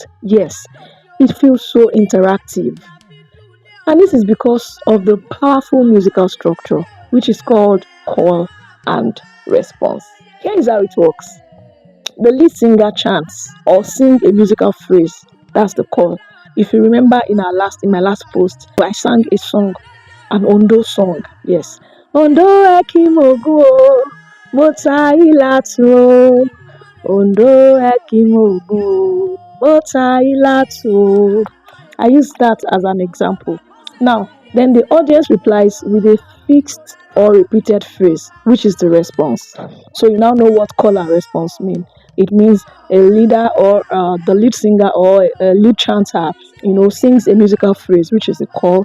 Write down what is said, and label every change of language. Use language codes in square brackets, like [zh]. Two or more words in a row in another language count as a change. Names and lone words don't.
[en] Yes, it feels so interactive, and this is because of the powerful musical structure, which is called call and response. Here is how it works: the lead singer chants or sing a musical phrase. That's the call. If you remember in my last post, I sang a song, an Ondo song. Yes. [yo] Ondo ekimogu o, mota ilato. Ondo ekimogu o, mota ilato. [en] I use that as an example. Now, then the audience replies with a fixed or repeated phrase, which is the response. So you now know what call and response mean. It means a leader or the lead singer or a lead chanter, sings a musical phrase, which is a call.